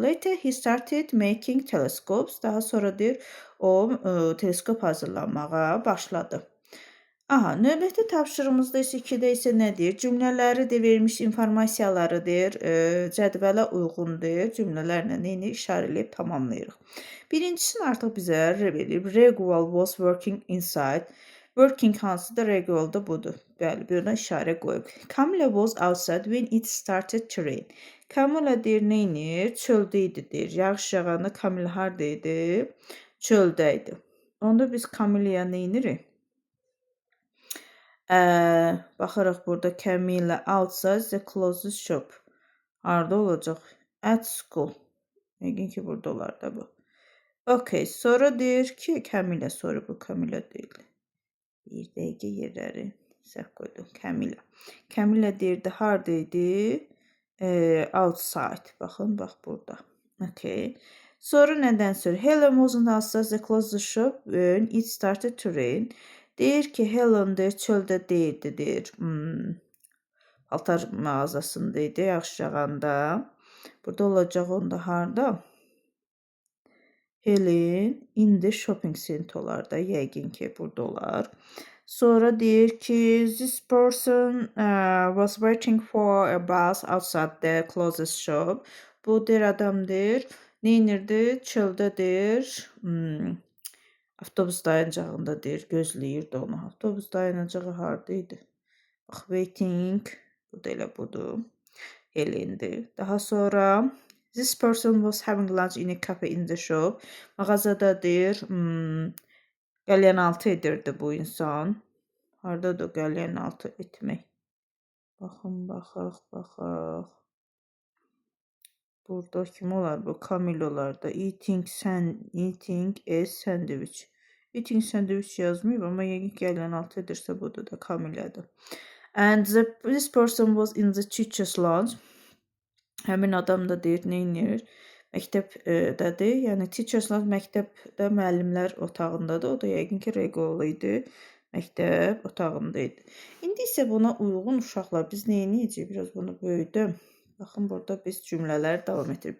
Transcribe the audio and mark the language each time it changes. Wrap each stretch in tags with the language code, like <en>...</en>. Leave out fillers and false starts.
<en>Later he started making telescopes.</en> <az>Daha sonra deyir, o teleskop hazırlanmağa başladı. Növbəti tapşırığımızda isə 2-də isə nə deyir? Cümlələri də vermiş informasiyaları deyir, cədvələ uyğundur. Cümlələrlə neyini işarələyib tamamlayırıq. Birincisini artıq bizə verib.</az> <en>Regular was working inside. Working</en> <az>hansıdır?</az> <en>Regular</en> <az>da budur. Bəli, buna işarə qoyub.</az> <en>Camilla was outside when it started to rain.</en> <az>Camilla deyir, neynir? Çöldə idi deyir. Yağış yağanda Camilla harda idi? Çöldə idi. Onda biz Camilla'ya neynirik? Baxırıq burada</az> <en>Camilla outside the closest shop.</en> <az>Harda olacaq?</az> <en>At school.</en> <az>Yəqin ki, burada olar da bu. Okay, sonra deyir ki, Camilla, sonra bu Camilla deyil. Bir dəqiqə yerləri səhv qoydum. Camilla. Camilla deyirdi, harda idi? Outside. Baxın, bax burada. Okay. Sonra nədən sonra?</az> <en>Helen wasn't outside the closest shop when it started to rain.</en> <az>Deyir ki, Helen deyir, çöldə deyildi, deyir. Paltar mağazasında idi, yağış yağanda. Burada olacaq onda harda? Helen</az> <en>in the shopping center'larda,</en> <az>yəqin ki, burada olar. Sonra deyir ki,</az> <en>this person was waiting for a bus outside the closest shop.</en> <az>Bu deyir, adam deyir, neynirdi? Çöldə deyir, avtobus dayanacağında deyir, gözləyirdi onu. Avtobus dayanacağı harda idi? Bax, waiting, bu da elə budur. Helendir. Daha sonra,</az> <en>this person was having lunch in a cafe in the shop.</en> <az>Mağazada deyir, qəlyanaltı edirdi bu insan. Hardadır qəlyanaltı etmək? Baxın, baxaq. Burada kim olar bu? Camille olar da.</az> <en>Eating a sandwich. Eating sandwich</en> <az>yazmayıb, amma yəqin qəlyanaltı edirsə budur da, Camille'dir.</az> <en>And this person was in the teacher's lounge.</en> <az>Həmin adam da deyir, neynir? Məktəbdədir. Yəni, teacher's lounge məktəbdə müəllimlər otağındadır. O da yəqin ki, regular idi. Məktəb otağında idi. İndi isə buna uyğun uşaqlar biz neyniyəcəyik? Biraz bunu böyüdüm. Baxın, burada biz cümlələri davam etdirir.</az>